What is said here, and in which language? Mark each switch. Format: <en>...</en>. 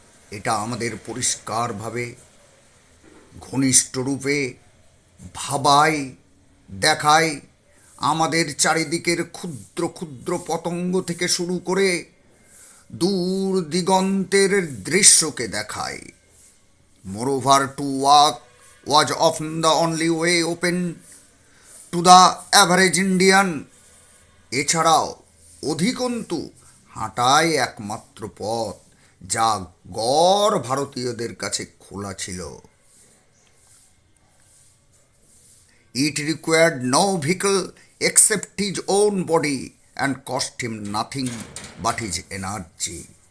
<bn>এটা আমাদের পরিষ্কারভাবে ঘনিষ্ঠ রূপে ভাবায় দেখায় আমাদের চারিদিকের ক্ষুদ্র ক্ষুদ্র পতঙ্গ থেকে শুরু করে দূর দিগন্তের দৃশ্যকে দেখায়।</bn> <en>Moreover, to walk was often the only way open to the average Indian.</en> <bn>এছাড়াও অধিকন্তু হাঁটাই একমাত্র পথ যা গড় ভারতীয়দের কাছে খোলা ছিল।</bn> <en>It required no vehicle except his own body and cost him nothing but his energy.</en>